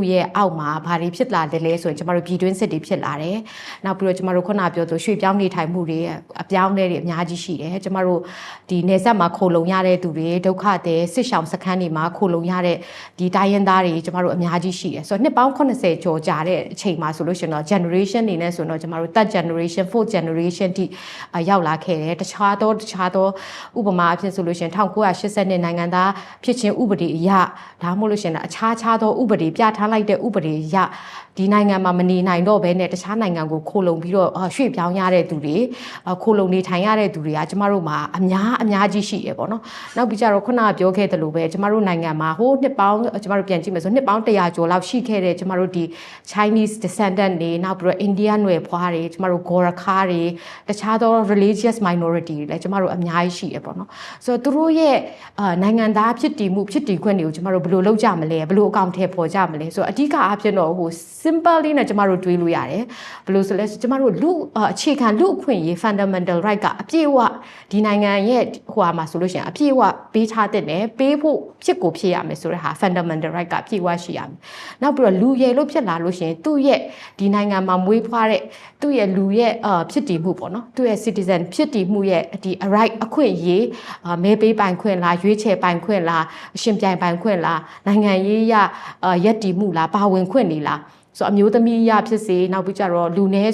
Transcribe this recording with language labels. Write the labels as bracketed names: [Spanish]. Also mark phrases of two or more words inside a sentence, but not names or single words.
[Burmese] ရဲ့အောက်မှာဘာတွေဖြစ်လာတယ်လဲဆိုရင်ကျမတို့ပြည်တွင်းစစ်တွေဖြစ်လာတယ်နောက်ပြီးတော့ကျမတို့ခုနပြောဆိုရွှေ့ပြောင်းနေထိုင်မှုတွေအပြောင်းအလဲတွေအများကြီးရှိတယ်ကျမတို့ဒီနေဆက်မှာခိုလုံရတဲ့သူတွေဒုက္ခသည်စစ်ရှောင်စခန်းတွေမှာခိုလုံရတဲ့ဒီတိုင်းရင်းသားတွေကျမတို့အများကြီးရှိတယ်ဆိုတော့နှစ်ပေါင်း80ကျော်ကြာတဲ့အချိန်မှာဆိုလို့ရှိရင်တော့ generation နေနဲ့ဆိုတော့ကျမတို့ [English] third generation fourth generation [Burmese] တိရောက်လာခဲ့တယ်တခြားသောဥပမာအဖြစ်ဆိုလို့ရှိရင်1980နှစ်နိုင်ငံသားဖြစ်ခြင်းဥပဒေအရ ဒါမှမဟုတ်လို့ရှိရင်အခြားသောဥပဒေပြဋ္ဌာန်းလိုက်တဲ့ဥပဒေအရဒီနိုင်ငံမှာမနေနိုင်တော့ဘဲနဲ့တခြားနိုင်ငံကိုခိုလုံပြီးတော့ရွှေ့ပြောင်းရတဲ့သူတွေခိုလုံနေ ထိုင်ရတဲ့သူတွေကကျမတို့မှာအများကြီးရှိရပေါ့နော်နောက်ပြီးကြတော့ခုနကပြောခဲ့သလိုပဲကျမတို့နိုင်ငံမှာဟိုနှစ်ပေါင်းကျမတို့ပြန်ကြည့်မယ်ဆိုနှစ်ပေါင်း100ကျော်လောက်ရှိခဲ့တဲ့ကျမတို့ဒီ [English] Chinese descendant [Burmese] တွေနောက်ပြီးတော့ Indian နွယ်ဖွားတွေကျမတို့ Gorkha တွေတခြားသော [English] religious minority [Burmese] တွေလည်းကျမတို့အများကြီးရှိရပေါ့နော်ဆိုတော့သူတို့ရဲ့နိုင်ငံသားဖြစ်တည်ခွင့်တွေကိုကျမတို့ဘယ်လိုလုပ်ကြမလဲဘယ်လိုအကောင့်ထဲပေါ်ကြမလဲဆိုတော့အဓိကအဖြစ်တော့ဟို simple လေးနဲ့ကျမတို့တွေးလို့ရတယ်ဘယ်လိုဆိုလဲကျမတို့အခြေခံ လူအခွင့်အရေး [English] fundamental right [Burmese] ကအပြည့်အဝဒီနိုင်ငံရဲ့ဟိုမှာဆိုလို့ရှိရင်အပြည့်အဝပေးထားတဲ့နဲ့ပေးဖို့ဖြစ်ကိုဖြစ်ရမယ်ဆိုတဲ့ဟာ [English] fundamental right [Burmese] ကအပြည့်အဝရှိရမယ်နောက်ပြီးတော့လူရည်လို့ဖြစ်လာလို့ရှိရင်သူ့ရဲ့ဒီနိုင်ငံမှာမွေးဖွားတဲ့သူ့ရဲ့လူရဲ့ဖြစ်တည်မှုပေါ့နော်သူ့ရဲ့ citizen ဖြစ်တည်မှုရဲ့ဒီ right အခွင့်အရေးမဲပေးပိုင်ခွင့်လားရွေးချယ်ပိုင်ခွင့်လားအရှင်ပြိုင်ပိုင်ခွင့်လားနိုင်ငံရေးရရက်တည်မှုလားပါဝင်ခွင့်နေလားဆိုအမျိုးသမီးရဖြစ်စေနောက်ပြီးကြတော့လူနည်း